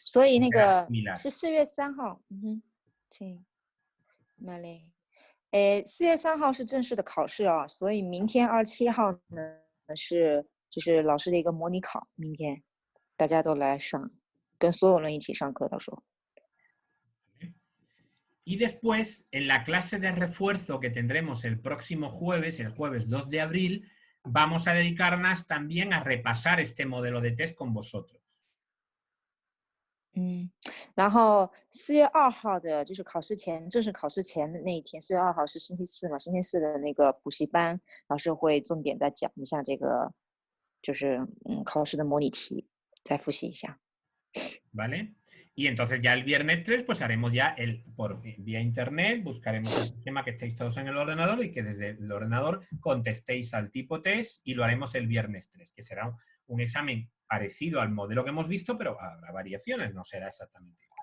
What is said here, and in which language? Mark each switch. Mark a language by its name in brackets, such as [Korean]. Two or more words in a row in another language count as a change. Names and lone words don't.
[Chinese] 所以那个是4月3 号， [Spanish] sí, vale. [Chinese] 4月3号是正式的考试啊，所以明天27号呢是就是老师的一个模拟考，明天大家都来上，跟所有人一起上课，到时候。 [Spanish] Y después, en la clase de refuerzo que tendremos el próximo jueves, el jueves 2 de abril, vamos a dedicarnos también a repasar este modelo de test con vosotros. [Chinese] 然后4月2号的就是考试前，正式考试前的那一天，4月2号是星期四嘛，星期四的那个补习班，老师会重点再讲一下这个，就是考试的模拟题，再复习一下。 [Spanish] ¿Vale? Y entonces ya el viernes 3 pues haremos ya por vía internet, buscaremos el sistema que estéis todos en el ordenador y que desde el ordenador contestéis al tipo test y lo haremos el viernes 3, que será un examen parecido al modelo que hemos visto, pero habrá variaciones, no será exactamente igual.